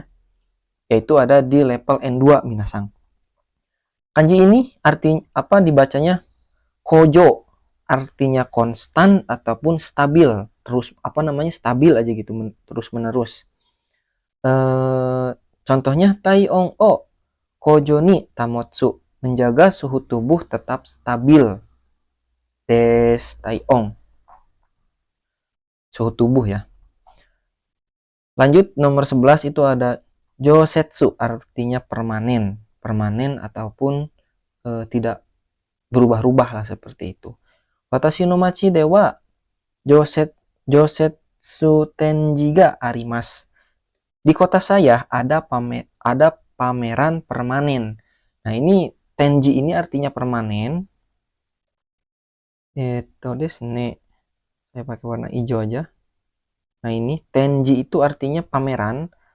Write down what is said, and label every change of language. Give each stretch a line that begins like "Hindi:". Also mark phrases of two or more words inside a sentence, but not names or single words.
Indonesian: Yaitu ada di level N2, minasang. Kanji ini artinya apa dibacanya kojo, artinya konstan ataupun stabil, terus apa namanya stabil aja gitu, terus menerus.
Japanese: Contohnya 体温を恒常に保つ,
Indonesian: menjaga suhu tubuh tetap stabil.
Japanese: です 体温,
Indonesian: suhu tubuh ya. Lanjut nomor 11 itu ada josetsu, artinya permanen, permanen ataupun tidak berubah-ubah lah seperti itu.
Japanese: 私の町では常設展示があります.
Indonesian: Di kota saya ada pameran permanen. Nah, ini tenji ini artinya permanen. Desu. Saya pakai warna hijau aja. Nah, ini tenji itu artinya pameran.